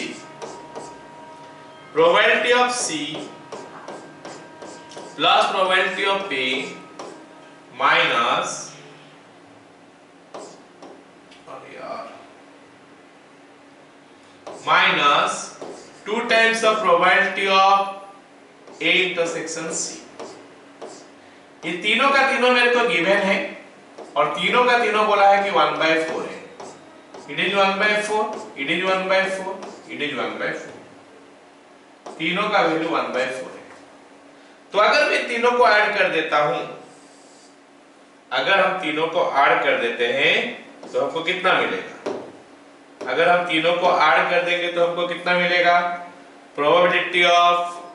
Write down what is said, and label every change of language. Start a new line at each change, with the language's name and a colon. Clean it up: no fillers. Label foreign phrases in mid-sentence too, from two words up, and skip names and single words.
English: probability of C plus probability of A minus minus 2 times the probability of A intersection C।
Hindi: ये तीनों का तीनों मेरे को गिवन है और तीनों का तीनों बोला है कि 1/4 है।
English: It is 1/4, it is 1/4, it is 1/4,
Hindi: तीनों का वैल्यू 1/4 है। तो अगर मैं तीनों को ऐड कर देता हूं, अगर हम तीनों को ऐड कर देते हैं तो हमको कितना मिलेगा, अगर हम तीनों को ऐड कर देंगे तो हमको कितना मिलेगा,
English: probability of